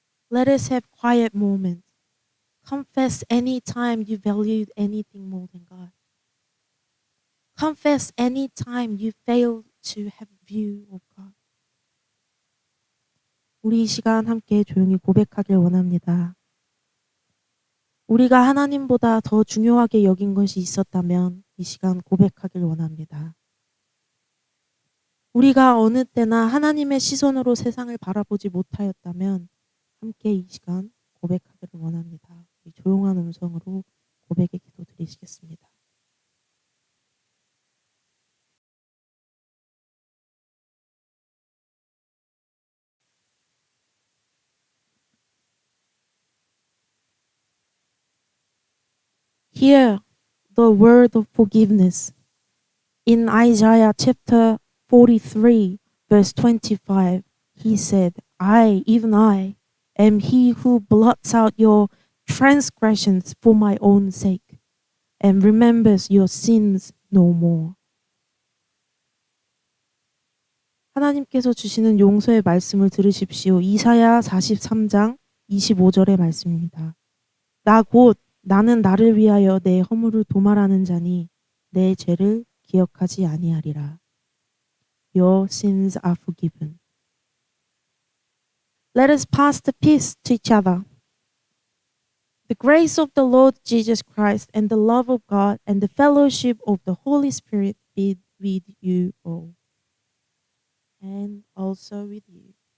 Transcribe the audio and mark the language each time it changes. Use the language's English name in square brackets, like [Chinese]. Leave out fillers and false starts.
[English] Let us have quiet moments. Confess any time you valued anything more than God. Confess any time you failed to have view of God. [Korean] 우리 이 시간 함께 조용히 고백하길 원합니다. 우리가 하나님보다 더 중요하게 여긴 것이 있었다면 이 시간 고백하길 원합니다. 우리가 어느 때나 하나님의 시선으로 세상을 바라보지 못하였다면 함께 이 시간 고백하기를 원합니다. 우리 조용한 음성으로 고백의 기도 드리시겠습니다. [English] Hear the word of forgiveness. In Isaiah chapter 43, verse 25, he said, I, even I, am he who blots out your transgressions for my own sake and remembers your sins no more. [Korean] 하나님께서 주시는 용서의 말씀을 들으십시오. 이사야 43장 25절의 말씀입니다. 나 곧 나는 나를 위하여 내 허물을 도말하는 자니 내 죄를 기억하지 아니하리라. [English] Your sins are forgiven. Let us pass the peace to each other. The grace of the Lord Jesus Christ and the love of God and the fellowship of the Holy Spirit be with you all. And also with you.